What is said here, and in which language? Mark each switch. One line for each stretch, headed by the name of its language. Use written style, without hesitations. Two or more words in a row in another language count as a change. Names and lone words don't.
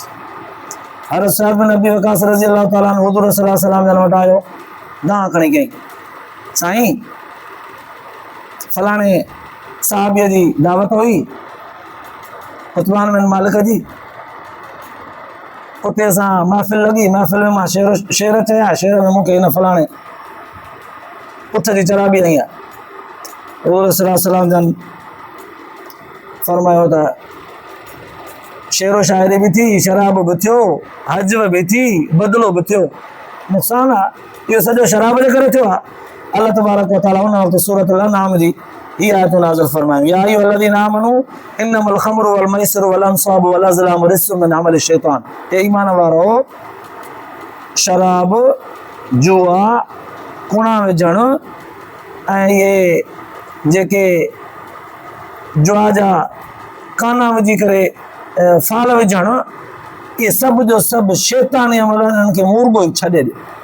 Sindhi: हज़रत साद बिन अबी वक़ास
Arabic: رضي الله تعالى عنه
Sindhi: हुज़ूर
Arabic: صلى الله عليه وسلم
Sindhi: जन वटि आयो, दांह खणी कयईं, साईं फलाणे साहबीअ जी दावत हुई उतबान बिन मालिक जी, उते असां महफ़िल लॻी, महफ़िल में मां शेर चया, शेर में मूंखे हिन फलाणे उठ जी चढ़ाबी आई आहे। हुज़ूर
Arabic: صلى الله عليه وسلم
Sindhi: जन फरमायो त शेर शाइरी बि थी, शराब बि थियो, हज बि थी, बदिलो बि थियो, नुक़सानु आहे। इहो सॼो शराब जे करे थियो आहे। अल्लाह तबारक व तआला उन वक़्तु सूरत अल-अनआम जी हीअ आयत नाज़िल फरमायूं,
Arabic: يا أيها الذين آمنوا إنما الخمر والميسر والأنصاب والأزلام رجس من عمل الشيطان.
Sindhi: हे ईमान वारो, शराब, जुआ, कुणा विझणु ऐं इहे जेके जुआ जा काना विझी करे फाल विझणु, इहे सभु जो सभु शैतानी अमल, इन्हनि खे मुर्गो ई छॾे ॾियो।